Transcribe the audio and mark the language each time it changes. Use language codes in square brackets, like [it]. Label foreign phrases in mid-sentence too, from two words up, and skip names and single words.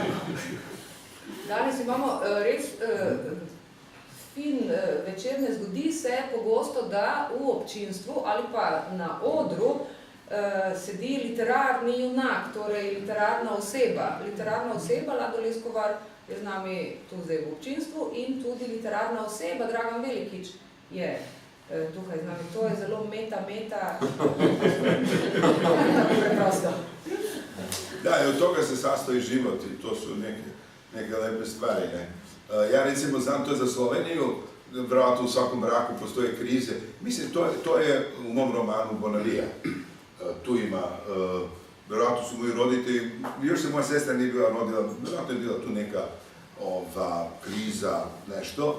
[sl] Danes imamo res fin večer ne zgodi, se pogosto, da v občinstvu ali pa na odru sedi literarni junak, torej literarna oseba. Literarna oseba, Lado Leskovar je z nami tu zdaj v občinstvu in tudi literarna oseba, Dragan Velikič, je tukaj z nami. To je zelo meta. Preprosto. [sr] Da, od toga se sastoji život i to su neke lepe stvari. Ne? Ja recimo znam to za Sloveniju, vjerojatno u svakom braku postoje krize. Mislim, to je u mom romanu Bonavija. Tu ima, vjerojatno su moji roditelji, još se moja sestra nije bila rodila, vjerojatno je bila tu neka kriza, nešto.